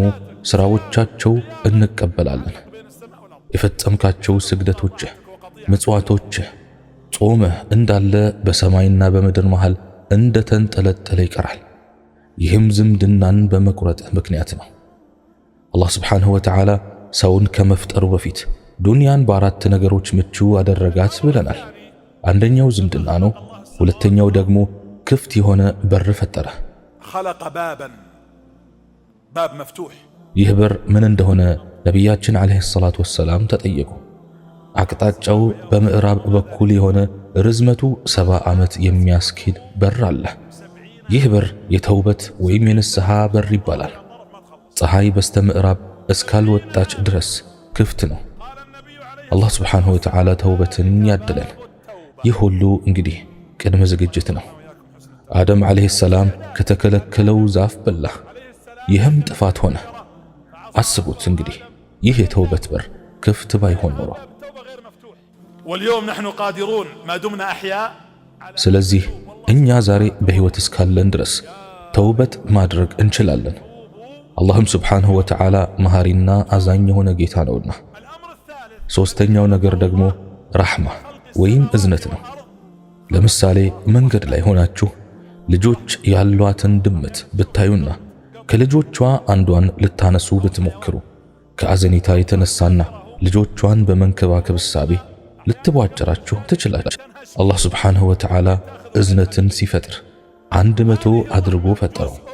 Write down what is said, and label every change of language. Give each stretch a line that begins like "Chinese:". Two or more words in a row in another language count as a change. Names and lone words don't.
Amharic: ሥራዎቻቸው እንቀበላለን። የፈጸምካቸው ስግደቶችህ፣ ምጽዋቶችህ፣ ጾምህ እንዳለ በሰማይና በምድር መሃል እንደ ተንጠለጠለ ይቀራል። ይህም ዝምድናን በመቁረጥህ ምክንያት ነው። አላህ
Arabic: سبحانه وتعالى
Amharic: ሰውን ከመፍጠሩ በፊት ዱንያን በአራት ነገሮች ምቹ አደረጋት ብለናል። አንደኛው ዝምድና ነው። ሁለተኛው ደግሞ ክፍት የሆነ በር ፈጠረ።
Arabic: خلق بابا باب مفتوح
Amharic: ይህ በር ምን እንደሆነ ነቢያችን
Arabic: عليه الصلاة والسلام
Amharic: ተጠየቁ። አቅጣጫው በምዕራብ በኩል የሆነ ርዝመቱ 70 ዓመት የሚያስኬድ በር አለ። ይህ በር የተውበት ወይም የንስሐ በር ይባላል። ፀሐይ በስተ ምዕራብ እስካልወጣች ድረስ ክፍት ነው። አላህ
Arabic: سبحانه وتعالى
Amharic: ተውበትን ያድለን። ይህ ሁሉ እንግዲህ ቅድመ ዝግጅት ነው። አደም
Arabic: عليه السلام
Amharic: ከተከለከለው ዛፍ በላ፣ ይህም ጥፋት ሆነ። አስቡት እንግዲህ ይህ የተውበት በር ክፍት ባይሆን ኖሮ።
Arabic: واليوم نحن قادرون ما دمنا أحياء
Amharic: ስለዚህ እኛ ዛሬ በሕይወት እስካለን ድረስ ተውበት ማድረግ እንችላለን። አላህም
Arabic: سبحانه وتعالى
Amharic: መሃሪና አዛኝ የሆነ ጌታ ነውና። ሦስተኛው ነገር ደግሞ ረሕማ ወይም እዝነት ነው። ለምሳሌ መንገድ ላይ ሆናችሁ ልጆች ያሏትን ድመት ብታዩና ከልጆቿ አንዷን ልታነሱ ብትሞክሩ ከአዘኔታ የተነሳና ልጆቿን በመንከባከብ እሳቤ ልትቧጭራችሁ ትችላላችሁ። አላህ
Arabic: سبحانه وتعالى
Amharic: እዝነትን ሲፈጥር 100 አድርጎ ፈጠረው።